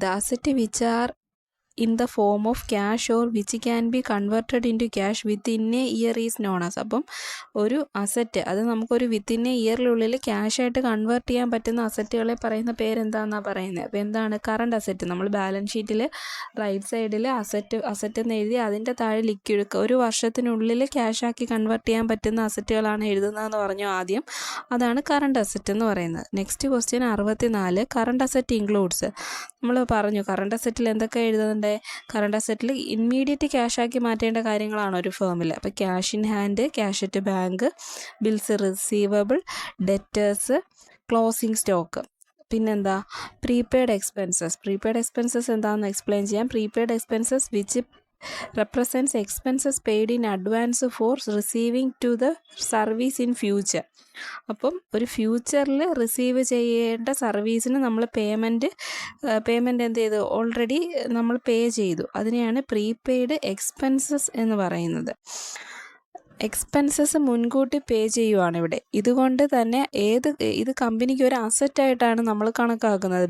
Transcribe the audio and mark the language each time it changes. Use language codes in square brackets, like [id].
[en] The asset which are in the form of cash or which can be converted into cash within a year is known as. [ml] അപ്പം ഒരു asset അത് നമുക്കൊരു within A ഇയറിനുള്ളിൽ ക്യാഷായിട്ട് convert ചെയ്യാൻ പറ്റുന്ന അസറ്റുകളെ പറയുന്ന പേരെന്താണെന്നാണ് പറയുന്നത്. അപ്പോൾ എന്താണ്? Current asset. നമ്മൾ ബാലൻസ് ഷീറ്റിൽ റൈറ്റ് സൈഡിൽ അസറ്റ് എന്ന് എഴുതി അതിൻ്റെ താഴെ ലിക്വിഡ് ഒരു വർഷത്തിനുള്ളിൽ ക്യാഷാക്കി കൺവേർട്ട് ചെയ്യാൻ പറ്റുന്ന അസറ്റുകളാണ് എഴുതുന്നതെന്ന് പറഞ്ഞു ആദ്യം. അതാണ് കറണ്ട് അസറ്റ് എന്ന് പറയുന്നത്. Next question 64. [en] Current asset includes. [ml] നമ്മൾ പറഞ്ഞു കറണ്ട് അസറ്റിൽ എന്തൊക്കെ എഴുതുന്നുണ്ട്? നമ്മളെ കറണ്ട് അസറ്റിൽ ഇമ്മീഡിയറ്റ് ക്യാഷാക്കി മാറ്റേണ്ട കാര്യങ്ങളാണ് ഒരു ഫേമിൽ. അപ്പോൾ cash in hand, cash at bank, bills receivable, debtors, closing stock. പിന്നെന്താ പ്രീപെയ്ഡ് എക്സ്പെൻസസ് എന്താണെന്ന് എക്സ്പ്ലെയിൻ ചെയ്യാം. [en] Prepaid expenses which represents expenses paid in advance for receiving to the service in future. [ml] അപ്പം ഒരു ഫ്യൂച്ചറിൽ റിസീവ് ചെയ്യേണ്ട സർവീസിന് നമ്മൾ പേയ്മെൻറ്റ് എന്ത് ചെയ്തു, ഓൾറെഡി നമ്മൾ പേ ചെയ്തു. അതിനെയാണ് പ്രീപെയ്ഡ് എക്സ്പെൻസസ് എന്ന് പറയുന്നത്. എക്സ്പെൻസസ് മുൻകൂട്ടി പേ ചെയ്യുവാണ് ഇവിടെ. ഇതുകൊണ്ട് തന്നെ ഇത് കമ്പനിക്ക് ഒരു അസറ്റായിട്ടാണ് നമ്മൾ കണക്കാക്കുന്നത്.